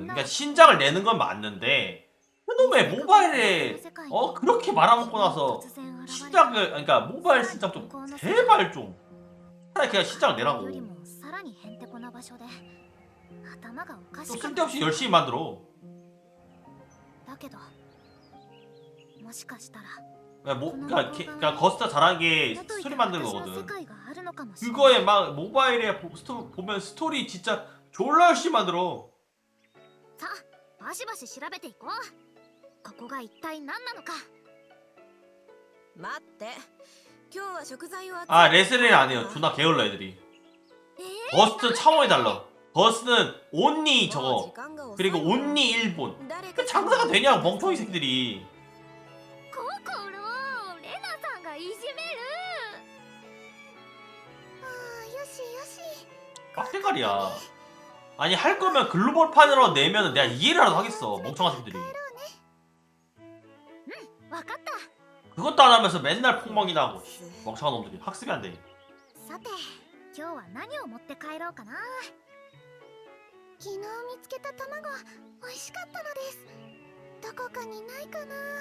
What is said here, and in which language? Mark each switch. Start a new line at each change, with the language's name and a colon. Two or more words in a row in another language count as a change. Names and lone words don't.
Korean: 그러니까 신작을 내는 건 맞는데 그놈의 모바일에 그렇게 말아먹고 나서 신작을 그러니까 모바일 신작 좀 제발 좀 차라리 그냥 신작 내라고.
Japanese: よりもさらにへんてこな場所で頭がおか
Korean: 좀
Japanese: しかった。
Korean: 쓸데없이 열심히 만들어.
Japanese: だけどもしかしたら
Korean: 그러니까 거스타 잘하는 게
Japanese: もとい
Korean: 스토리
Japanese: た
Korean: 만드는
Japanese: 私の世
Korean: 거거든.
Japanese: 界があるのかもしれない。
Korean: 그거에 막 모바일에 보면 스토리 진짜 졸라 열심히 만들어.
Japanese: さあバシバシ調べていこう。ここが一体何なのか。待って、今日は食材を集め
Korean: 아 레슬링 안 해요. 존나 게을러 애들이. 버스트 차원이 달라. 버스는
English: only 저거 그리고 only 일본.
Korean: 그 장사가 되냐고 멍청이 새끼들이.
Japanese: 心レナさんがいじめる。ああよしよし。
Korean: 빡대가리야. 아니 할 거면 글로벌판으로 내면은 내가 이해를 하겠어. 멍청한 새끼들이.
Japanese: わかった。
Korean: 그것도 안 하면서 맨날 폭망이나 하고. 씨, 멍청한 놈들이 학습이 안 돼.
Japanese: さて今日は何を持って帰ろうかな。昨日見つけた卵美味しかったのです。どこかにないかな。